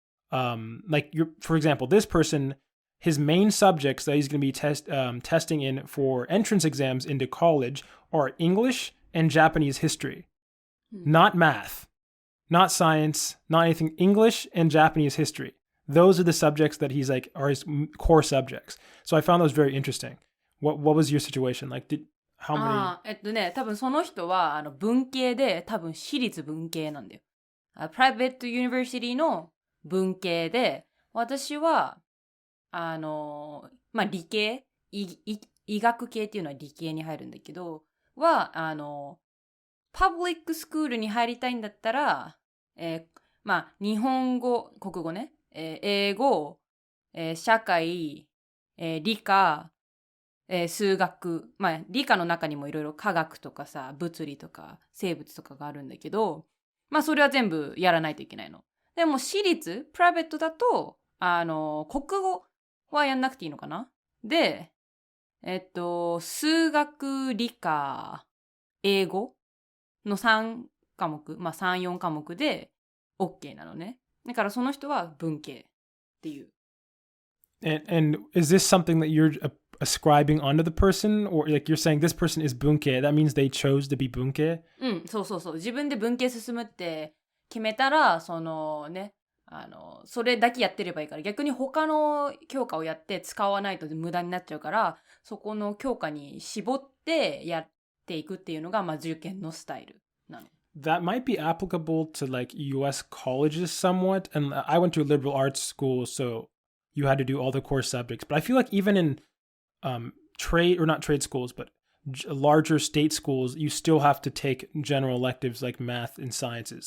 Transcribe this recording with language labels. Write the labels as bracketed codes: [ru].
[en] for example, this person, his main subjects that he's going to be testing in for entrance exams into college are English and Japanese history, not math, not science, not anything, English and Japanese history. Those are the subjects that he's like, are his core subjects. So I found those very interesting. What was your situation? Like, how many? [ja] 多分その人は、文系で、多分私立文系なんだよ。プライベートユニバーシティの文系で、私は、理系、医学系っていうのは理系に入るんだけど、は、パブリックスクールに入りたいんだったら、まあ、日本語、国語ね、英語、社会、理科、数学、まあ、理科の中にもいろいろ科学とかさ、物理とか生物とかがあるんだけど、まあ、それは全部やらないといけないの。でも、私立、プライベートだと、国語はやんなくていいのかな。で、数学、理科、英語の3科目、まあ3、4科目で OK なのね。だからその人は文系っていう。 [en] And is this something that you're ascribing onto the person? Or like you're saying this person is bunke, that means they chose to be bunke? [ja] うん、そうそうそう。自分で文系進むって決めたら、そのね、それだけやってればいいから、逆に他の教科をやって使わないと無駄になっちゃうから、そこの教科に絞ってやっていくっていうのが、まあ受験のスタイルなの。 [en] That might be applicable to like US colleges somewhat. And I went to a liberal arts school, so you had to do all the core subjects. But I feel like even in trade, or not trade schools, but larger state schools, you still have to take general electives like math and sciences.